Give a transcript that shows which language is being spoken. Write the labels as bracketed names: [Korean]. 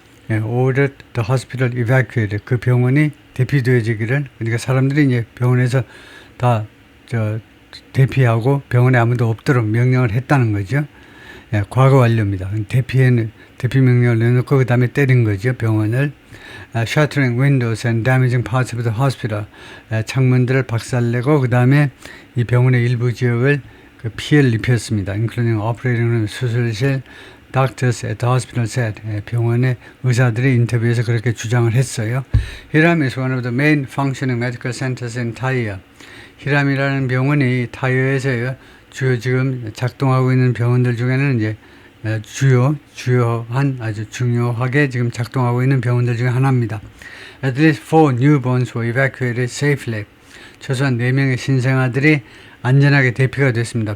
[English] ordered the hospital evacuated. [Korean] 그 병원이 대피되어지기를, 그러니까 사람들이 이제 병원에서 다 대피하고 병원에 아무도 없도록 명령을 했다는 거죠. 과거 완료입니다. 대피 명령을 내놓고 그 다음에 때린 거죠. [English] 병원을. Shattering windows and damaging parts of the hospital. [Korean] 창문들을 박살내고 그 다음에 이 병원의 일부 지역을 피해를 입혔습니다. [English] Including operating room, 수술실, doctors at the hospital said. [Korean] 병원의 의사들이 인터뷰에서 그렇게 주장을 했어요. [English] Hiram is one of the main functioning medical centers in Tyre. [Korean] 히람이라는 병원이 타이어에서요. 주요 지금 작동하고 있는 병원들 중에는 이제 주요한 아주 중요하게 지금 작동하고 있는 병원들 중에 하나입니다. [English] At least 4 newborns were evacuated safely. [Korean] 최소한 4명의 신생아들이 안전하게 대피가 됐습니다.